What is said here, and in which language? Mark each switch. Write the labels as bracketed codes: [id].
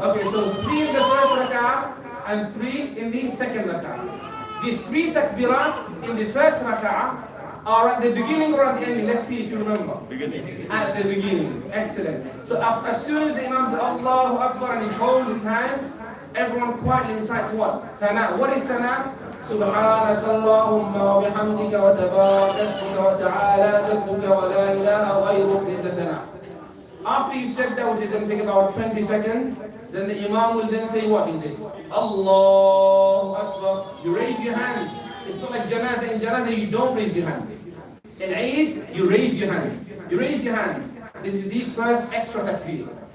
[en] Okay, so 3 in the first rak'ah and 3 in the second rak'ah. The 3 takbirat in the first rak'ah are at the beginning or at the ending? Let's see if you remember. Beginning. At the beginning. Excellent. So as soon as the Imam says Allahu Akbar and he holds his hand, everyone quietly recites what? Thana. What is thana? [ar] سبحانك اللهم وبحمدك وتبارك اسمك وتعالى جدك ولا إله غيرك. [en] This is the thana. After you've said that, which is going to take about 20 seconds, then the Imam will then say what? He says, Allahu Akbar. You raise your hands. It's not like janazah. In janazah, you don't raise your hand. In Eid, you raise your hand. You raise your hands. This is the first extra takbir.